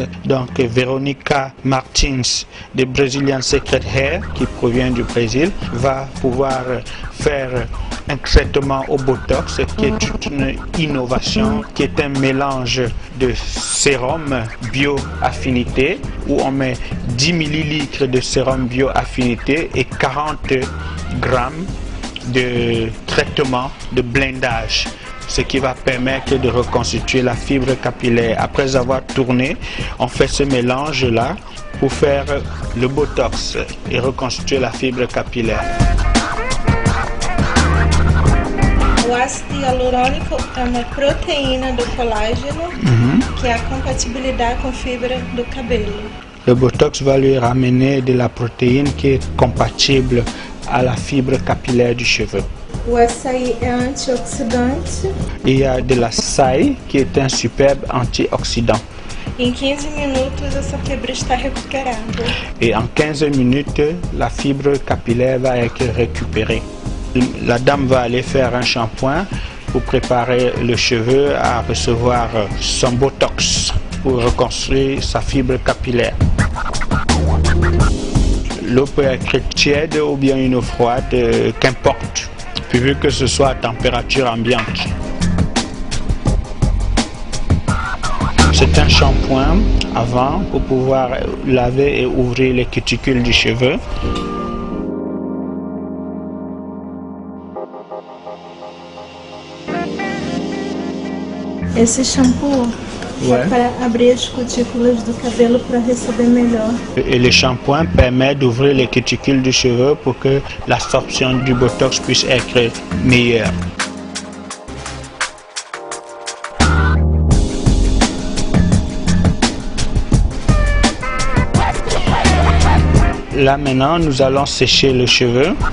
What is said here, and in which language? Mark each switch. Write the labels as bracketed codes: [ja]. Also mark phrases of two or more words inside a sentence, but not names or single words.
[fr] Donc Veronica Martins de Brazilian Secret Hair, qui provient du Brésil, va pouvoir faire un traitement au Botox qui est une innovation, qui est un mélange de sérum bio-affinité où on met 10 ml de sérum bio-affinité et 40 grammes de traitement de blindage, ce qui va permettre de reconstituer la fibre capillaire. Après avoir tourné, on fait ce mélange-là pour faire le Botox et reconstituer la fibre capillaire. [pt] O ácido hialurônico é uma proteína do colágeno que é a compatibilidade com fibra do cabelo. [fr] Le Botox va lui ramener de la protéine qui est compatible à la fibre capillaire du cheveu. [pt] O açaí é antioxidante. [fr] Il y a de l'açaï qui est un superbe antioxydant. [pt] Em 15 minutos essa fibra está recuperada. [fr] Et en 15 minutes, la fibre capillaire va être récupérée. La dame va aller faire un shampoing pour préparer le cheveu à recevoir son Botox pour reconstruire sa fibre capillaire. L'eau peut être tiède ou bien une eau froide, qu'importe, pourvu que ce soit à température ambiante. C'est un shampoing avant pour pouvoir laver et ouvrir les cuticules du cheveu. [pt] Esse shampoo é para abrir as cutículas do cabelo para receber melhor. [fr] Et le shampoing permet d'ouvrir les cuticules du cheveu pour que l'absorption du Botox puisse être meilleure. Là maintenant, nous allons sécher le cheveu.